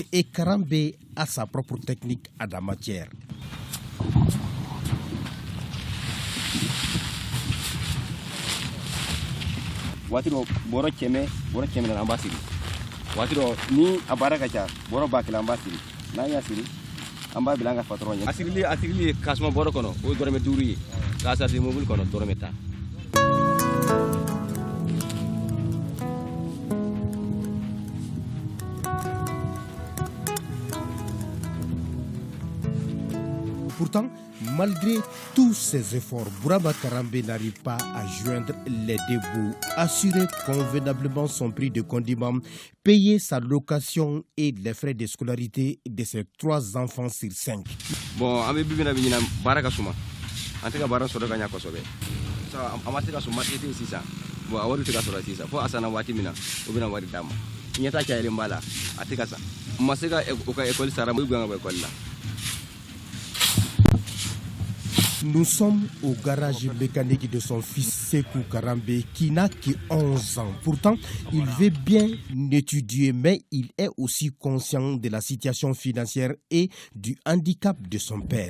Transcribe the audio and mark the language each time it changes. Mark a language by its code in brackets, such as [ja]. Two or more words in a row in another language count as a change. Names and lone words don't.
[fr] Et Karambe a sa propre technique à la matière. [bm] waati dɔ bɔrɔ kɛmɛ na an b'a siri waati dɔ ni a baara ka ca bɔrɔ 1000 an b'a siri n'an y'a siri an b'a bila an ka patron ɲɛ a sirili ye k'a suma bɔrɔ kɔnɔ o ye dɔrɔmɛ 5 ye k'a sarisi mobili kɔnɔ dɔrɔmɛ 10. [fr] Pourtant, malgré tous ces efforts, Bourama Karambé n'arrive pas à joindre les deux bouts, assurer convenablement son prix de condiment, payer sa location et les frais de scolarité de ses 3 enfants sur 5. [bm] Bon, an bɛ bibina bi ɲina baara ka suma an tɛ ka baara sɔrɔ ka ɲa kosɛbɛ a ma se ka suma ete sisan bon a wari tɛ ka sɔrɔ sisan fo a sanna waati min na o bɛna wari d'a ma ɲɛta cayalen b'a la a tɛ ka sa n ma se ka o ka école sara ma gan ka bɔ école la. [fr] Nous sommes au garage mécanique de son fils Sekou Karambé qui n'a que 11 ans. Pourtant, il veut bien étudier, mais il est aussi conscient de la situation financière et du handicap de son père.